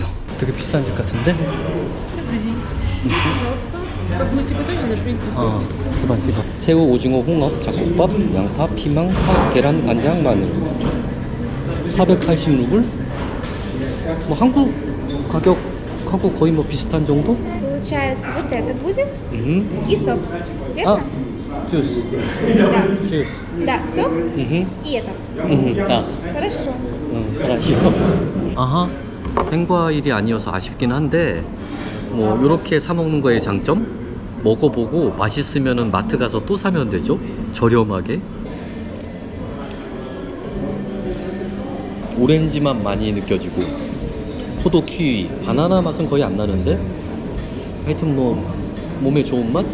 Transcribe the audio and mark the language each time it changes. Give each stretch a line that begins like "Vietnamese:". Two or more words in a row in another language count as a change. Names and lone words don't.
Korean: 되게 비싼 집 같은데? 스파시바. 새우, 오징어, 홍합, 잡곡밥, 양파, 피망, 파, 계란, 간장, 마늘. 480루블? 뭐 한국 가격하고 거의 뭐 비슷한 정도?
Russian: Получается, вот это будет 음. и сок. 아, Верно?
Korean: 주스.
Russian: Да.
Korean: 주스.
Russian: Да, сок 음. и это. 아. Хорошо.
Korean: 아하, 생과일이 아니어서 아쉽긴 한데 뭐 요렇게 사 먹는 거의 장점? 먹어보고 맛있으면은 마트 가서 또 사면 되죠? 저렴하게. 오렌지 맛 많이 느껴지고 포도, 키위, 바나나 맛은 거의 안 나는데 하여튼 뭐 몸에 좋은 맛?